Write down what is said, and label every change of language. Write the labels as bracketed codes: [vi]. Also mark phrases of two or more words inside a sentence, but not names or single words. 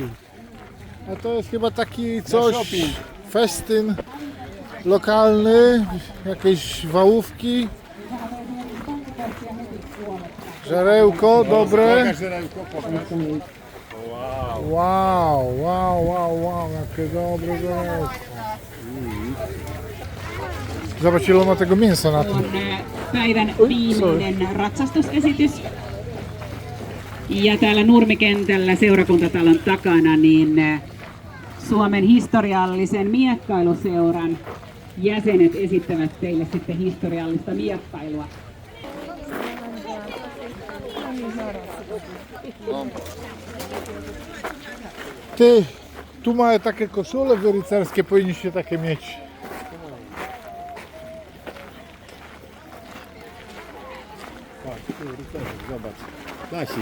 [pl] A to jest chyba taki coś, festyn lokalny, jakieś wałówki, żarełko dobre. Wow, jakie dobre żarełko. Zobacz, ile ma tego mięsa na tym. [fi] On päivän viimeinen ratsastusesitys. Ja täällä Nurmikentällä seurakuntatalon takana niin Suomen historiallisen miekkailuseuran jäsenet esittävät teille sitten historiallista miekkailua. [pl] Ty, tu mają takie koszule wyrycerskie, powinniście takie mieć. Zobacz. Klasik.